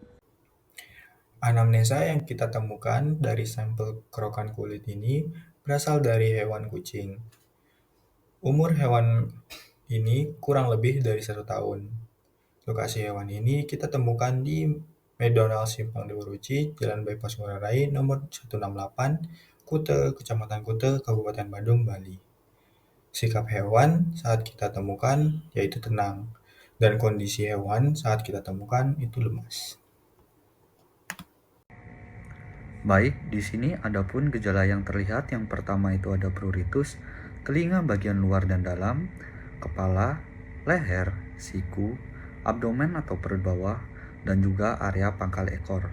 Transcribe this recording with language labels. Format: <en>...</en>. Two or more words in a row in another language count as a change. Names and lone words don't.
<id>Anamnesa yang kita temukan dari sampel kerokan kulit ini berasal dari hewan kucing. Umur hewan ini kurang lebih dari 1 tahun. Lokasi hewan ini kita temukan di McDonald Simpang Dewa Ruci, Jalan Bypass Ngurah Rai, nomor 168, Kute, Kecamatan Kute, Kabupaten Badung, Bali. Sikap hewan saat kita temukan yaitu tenang, dan kondisi hewan saat kita temukan itu lemas. Baik, di sini adapun gejala yang terlihat. Yang pertama itu ada pruritus, telinga bagian luar dan dalam, kepala, leher, siku, abdomen atau perut bawah, dan juga area pangkal ekor.</id>